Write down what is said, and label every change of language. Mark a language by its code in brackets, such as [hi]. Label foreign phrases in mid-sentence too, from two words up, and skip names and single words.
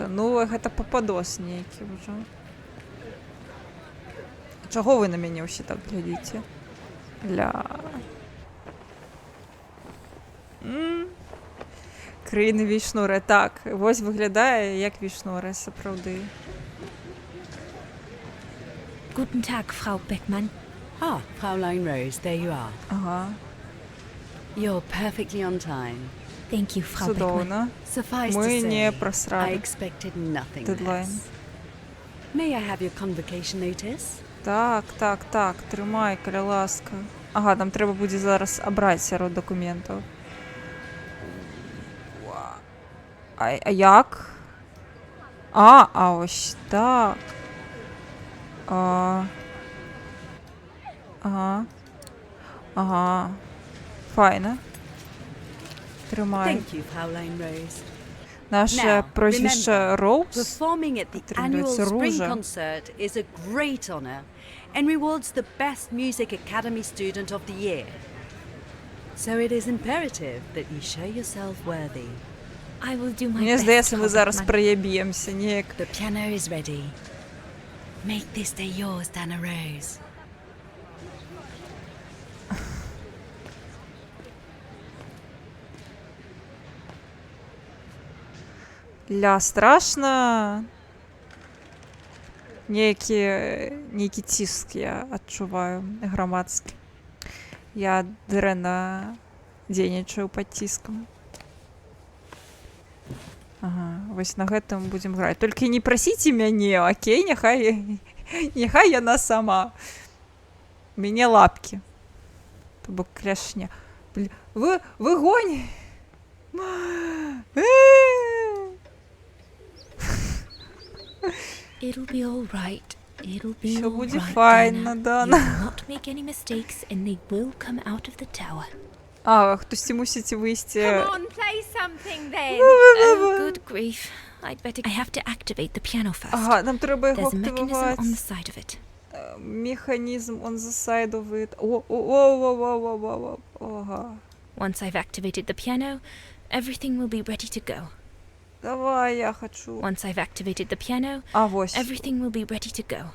[be] Ну, гэта пападос нейкі ўжо. Чаго вы на мяне ўсе так глядзіце? Ля. Краіны вішнура. Так, вось выглядае як вішнура, сапраўды. [de] Guten Tag, Frau Beckmann. [en] Ah, Fraulein Rose, there you are. Ага, You're perfectly on time. Thank you, Frau Beckmann. [be] цудоўна. [en] Suffice [be] Мы [en] to [be] не [en] say, I [be] прасралі [en] expected nothing [be] дедлайн. [en] less. May I have your convocation notice? [be] Так, трымай, каля ласка. Ага, нам трэба будзе зараз абраць сярод дакументаў. А як? [uk] А ось так. Ага. [be] Файна. Трымай. [en] Thank you, Fraulein Rose. [uk] Наше [en] Now, [be] прозвішча Роуз [en] Performing at the [ru] Потребуется [en] annual spring [be] ружа. [en] concert is a great honor and rewards the best Music Academy student of the year. So it is imperative that you show yourself worthy. I will do my [be] Мне [en] best, [be] здаецца, [en] Frau [be] мы зараз [en] Beckmann. [be] праеб'емся неяк. [en] The piano is ready. Make this day yours, Dana Rose. [be] Ля, страшна. Нейкі ціск я адчуваю грамадскі. Я дрэнна дзейнічаю пад ціскам. Ага, вось на гэтым будзем граць. Толькі не прасіце мяне, окей? Няхай яна сама. У мяне лапкі. То бок кляшня. [uk] Вогонь! [en] It'll be all right. It'll be [ru] Все [en] all [ru] будет [en] right, [uk] файно, [en] Dana. Дана. You will not make any mistakes, and they will come out of the tower. [uk] А, хтось мусить вийти. [en] play something then. Oh, good grief. I'd better. I have to activate the piano first. [uk] Ага, нам треба його [en] There's a mechanism [uk] активувати. [en] on the side of it. Механізм on the side of it. О. Ага. Once I've activated the piano, everything will be ready to go. [uk] Давай, я хочу. [en] Once I've activated the piano, [uk] А, ось. [en] everything will be ready to go.